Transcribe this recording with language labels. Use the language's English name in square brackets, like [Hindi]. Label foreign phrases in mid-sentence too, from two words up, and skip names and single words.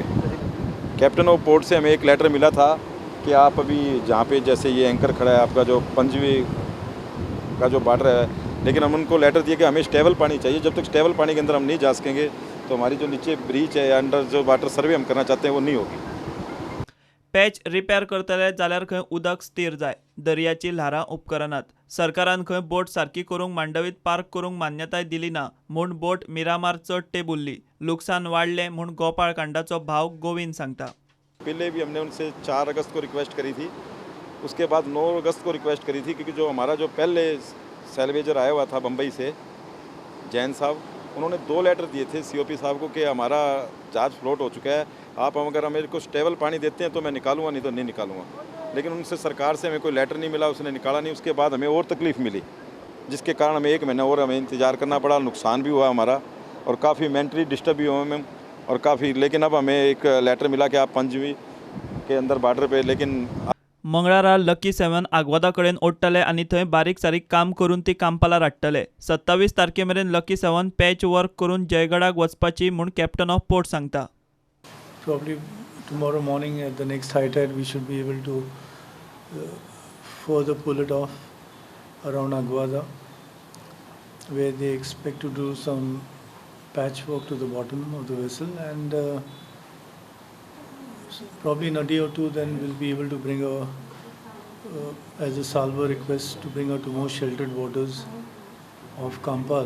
[English] Captain of Port [Hindi] से हमें एक लेटर मिला था कि आप अभी जहाँ पे जैसे ये एंकर खड़ा है आपका जो पंजवी का जो बॉर्डर है, लेकिन हम उनको लेटर दिए कि हमें स्टेबल पानी चाहिए। जब तक स्टेबल पानी के अंदर हम नहीं जा सकेंगे तो हमारी जो नीचे ब्रीच है या अंडर जो [English] water survey [Hindi] हम करना चाहते हैं वो नहीं होगी। [English] patch repair [Konkani] करतले जाल्यार खंय उदक स्थिर जाय, दर्याची ल्हारां उपकरणात। सरकारान खंय बोट सारकी करूंक मांडवीत पार्क करूंक मान्यताय दिली ना म्हूण बोट मिरामार चड तेबुल्ली। लुकसाण वाडलें म्हूण गोपाळ कांडाचो भाव गोविंद सांगता। [Hindi] पहले भी हमने उनसे 4 अगस्त को रिक्वेस्ट करी थी, उसके बाद 9 अगस्त को रिक्वेस्ट करी थी, क्योंकि जो हमारा जो पहले सैल्वेजर आया हुआ था बम्बई से जैन साहब, उन्होंने 2 लेटर दिए थे सीओपी साहब को कि हमारा जहाज फ्लोट हो चुका है, आप अगर मेरे को स्टेबल पानी देते हैं तो मैं निकालूंगा, नहीं तो नहीं निकालूंगा। लेकिन उनसे सरकार से हमें कोई लेटर नहीं मिला, उसने निकाला नहीं। उसके बाद हमें और तकलीफ़ मिली, जिसके कारण हमें 1 महीना और हमें इंतज़ार करना पड़ा। नुकसान भी हुआ हमारा और काफ़ी [English] mentally disturb [Hindi] भी हुआ हमें और काफ़ी। लेकिन अब हमें एक लेटर मिला कि आप पंजवी के अंदर बॉर्डर पे, लेकिन [Konkani] मंगळारा लकी 7 आग्वादा कडेन ओडटले आनी थंय बारीक सारीक काम करून ती कांपाला धाडटले। 27 तारखेमेरेन लकी 7 [English] patch work [Konkani] करून जयगडाक वचपाची म्हूण [English] Captain of Port [Konkani] सांगता। [English] Probably tomorrow morning at the next high tide we should be able to further pull it off around Aguada, where they expect to do some patchwork to the bottom of the vessel, and probably in a day or two then we'll be able to bring as a salvo request to bring her to more sheltered waters of Kampal.